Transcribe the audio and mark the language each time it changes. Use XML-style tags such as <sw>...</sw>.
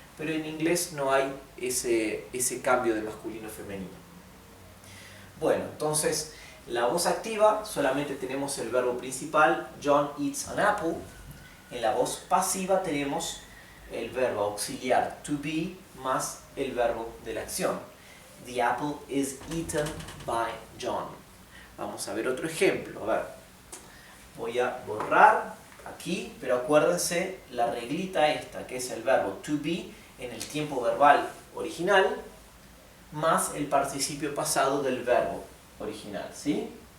<es>Pero en inglés no hay ese cambio de masculino o femenino. Bueno, entonces, la voz activa solamente tenemos el verbo principal,</es> <en>John eats an apple.</en> <es>En la voz pasiva tenemos el verbo auxiliar to be más el verbo de la acción.</es> <en>The apple is eaten by John.</en> <es>Vamos a ver otro ejemplo. A ver, voy a borrar aquí, pero acuérdense la reglita esta, que es el verbo to be en el tiempo verbal original, más el participio pasado del verbo original, ¿sí?</es>